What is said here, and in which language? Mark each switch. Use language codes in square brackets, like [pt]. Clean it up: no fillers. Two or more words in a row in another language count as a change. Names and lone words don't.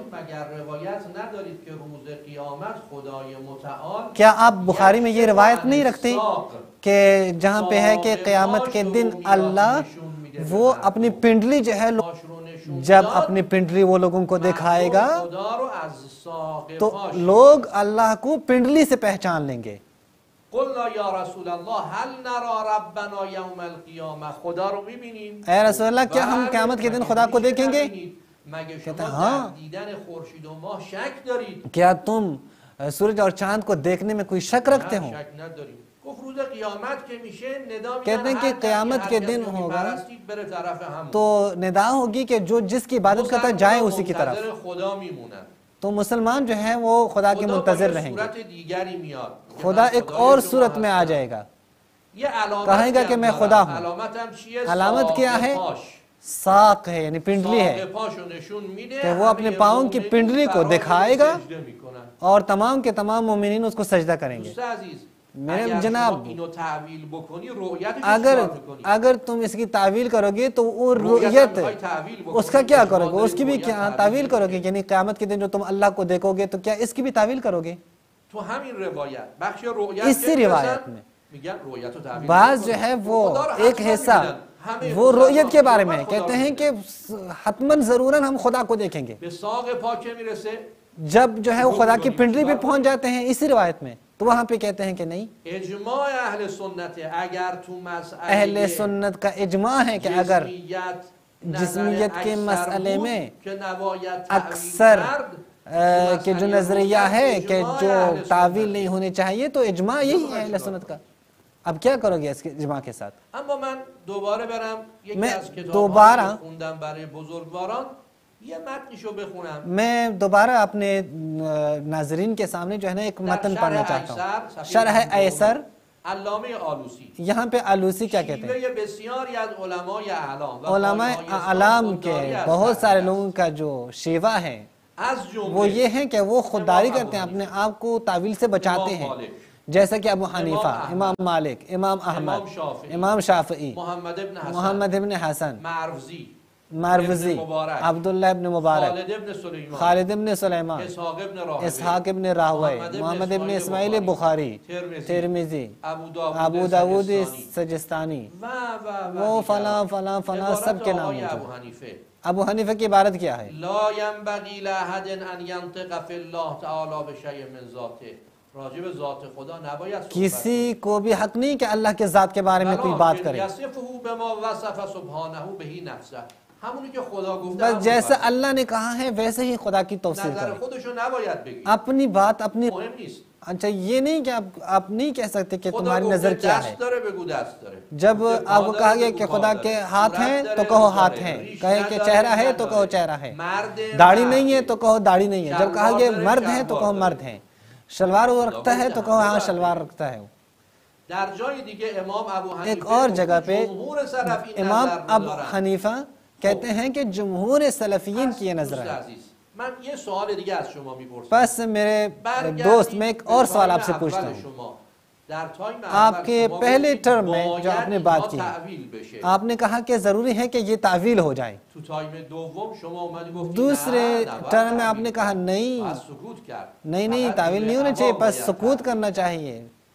[ur] کیا آپ بخاری میں یہ روایت نہیں رکھتے کہ جہاں پہ ہے کہ قیامت کے دن اللہ وہ اپنی پنڈلی جو ہے، جب اپنی پنڈلی وہ لوگوں کو دکھائے گا تو لوگ اللہ کو پنڈلی سے پہچان لیں گے؟ [ar] قلنا یا رسول اللہ هل نرى ربنا یوم القیامہ، [fa] خدا رو میبینیم؟ [ur] اے رسول اللہ کیا ہم قیامت کے دن خدا کو دیکھیں گے؟ [fa] مگر شما در دیدن خورشید و ماه شک دارید؟ [ur] کیا تم سورج اور چاند کو دیکھنے میں کوئی شک رکھتے ہو؟ [fa] شک نداریم۔ گفت روز قیامت که میشه ندا [ur] کہتے ہیں کہ قیامت کے دن ہوگا تو ندا ہوگی کہ جو جس کی عبادت کرتا ہے جائے اسی کی طرف، [fa] خدا میمونن، [ur] تو مسلمان جو ہیں وہ خدا کے منتظر رہیں گے۔ خدا ایک اور صورت میں آ جائے گا، کہے گا کہ میں خدا ہوں۔ علامت کیا ہے؟ ساق ہے، یعنی پنڈلی ہے، کہ وہ اپنے پاؤں کی پنڈلی کو دکھائے گا اور تمام کے تمام مومنین اس کو سجدہ کریں گے۔ میرے جناب [fa] اینو تعویل بکنی رؤیتش اگر چیکار میکنی؟ [ur] اگر تم اس کی تعویل کرو گے تو وہ رؤیت اس کا کیا کرو گے؟ اس کی بھی کیا تعویل کرو گے؟ یعنی قیامت کے دن جو تم اللہ کو دیکھو گے تو کیا اس کی بھی تعویل کرو گے؟ [fa] تو همین روایت بخش رؤیت [ur] اسی روایت میں [fa] میگن رؤیت و تعویل [ur] بعض جو ہے وہ ایک حصہ وہ رؤیت کے بارے میں کہتے ہیں کہ حتماً ضروراً ہم خدا کو دیکھیں گے، [fa] به ساق پاکه میرسه [ur] جب جو ہے وہ خدا کی پنڈلی پہ پہنچ جاتے ہیں اسی روایت میں، تو وہاں پہ کہتے ہیں کہ نہیں، [fa] اجماع اهل سنت اگر تو مسئله [ur] اہل سنت کا اجماع ہے کہ اگر جسمیت کے مسئلے میں اکثر کہ جو نظریہ ہے کہ جو تعویل نہیں ہونی چاہیے تو اجماع یہی ہے اہل سنت کا. اب کیا کرو گے اس کے اجماع کے ساتھ؟ [fa] اما من دوباره برم یکی [ur] میں [fa] از کتاب‌هایی [ur] دوبارہ [fa] که خوندم برای بزرگواران یه متنشو بخونم. [ur] میں دوبارہ اپنے ناظرین کے سامنے جو ہے نا ایک متن پڑھنا چاہتا ہوں. [fa] شرح ایسر علامه آلوسی [ur] یہاں پہ آلوسی کیا کہتے ہیں؟ [fa] شیوه بسیاری از علمای اعلام و [ur] علماء اعلام کے بہت سارے لوگوں کا جو شیوہ ہے [fa] از جمله [ur] وہ یہ ہے کہ وہ خودداری کرتے ہیں، اپنے آپ کو تعویل سے بچاتے ہیں، جیسا کہ ابو حنیفہ، امام مالک، امام احمد، امام شافعی، محمد ابن حسن، مروزی، عبداللہ ابن مبارک، خالد ابن سلیمان، اسحاق ابن راہوی، محمد ابن اسماعیل بخاری، ترمذی، ابو داود سجستانی، وہ فلاں فلاں فلاں سب کے نام ہوتے ہیں. ابو حنیفہ کی عبارت کیا ہے؟ [ar] لا ينبغي لأحد ان ينطق في الله تعالی بشيء من ذاته. [fa] راجب ذات خدا نباید [ur] کسی کو بھی حق نہیں کہ اللہ کے ذات کے بارے میں کوئی بات کرے، [ar] یصفه بما وصف سبحانه به نفسه. [fa] همونی که خدا گفته [ur] بس جیسا اللہ نے کہا ہے ویسے ہی خدا کی توصیف [fa] نظر [ur] کرے. [fa] خودشو نباید بگی، [ur] اپنی بات اپنی [fa] مهم نیست. [ur] اچھا یہ نہیں کہ آپ نہیں کہہ سکتے کہ [fa] خدا [ur] تمہاری [fa] گفته [ur] نظر کیا ہے. [fa] دست داره بگو دست داره. [ur] جب آپ کو کہا گیا کہ خدا کے ہاتھ ہیں تو کہو ہاتھ ہیں، کہے کہ چہرہ ہے تو کہو چہرہ ہے، داڑھی نہیں ہے تو کہو داڑھی نہیں ہے. جب کہا گیا مرد ہے تو کہو مرد ہیں، شلوار وہ رکھتا ہے تو کہو ہاں شلوار رکھتا ہے. [fa] در جای دیگه امام ابو حنیفه [ur] ایک اور جگہ پہ [fa] جمهور سلف این [ur] امام [fa] نظر [ur] ابو [fa] ندارن. [ur] حنیفہ کہتے ہیں کہ جمہور سلفیین کی یہ نظر دوست ہے. [fa] عزیز من یه سوال دیگه از شما میپرسم. [ur] بس میرے دوست میں ایک اور سوال آپ سے پوچھتا ہوں. آپ کے پہلے ٹرم میں جو آپ نے بات کی آپ نے کہا کہ ضروری ہے کہ یہ تعویل ہو جائے، دوسرے ٹرم میں آپ نے کہا نہیں تعویل نہیں ہونا چاہیے، بس سکوت کرنا چاہیے.